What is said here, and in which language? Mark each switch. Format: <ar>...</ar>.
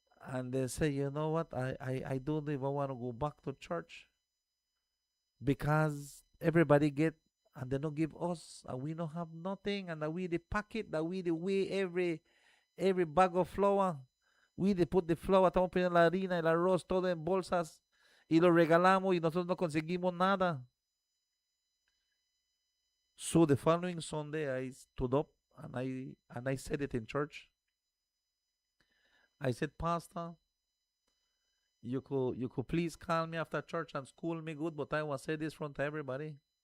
<en>And they say, you know what, I don't even want to go back to church because everybody get and they don't give us, and we don't have nothing, and that we the packet, that we the weigh every bag of flour. We de put the flour,</en> <es>estamos poniendo la harina, el arroz, todo en bolsas y lo regalamos y nosotros no conseguimos nada.</es> <en>So the following Sunday I stood up and I said it in church. I said, Pastor, you could please call me after church and school me good, but I want to say this front to everybody.</en>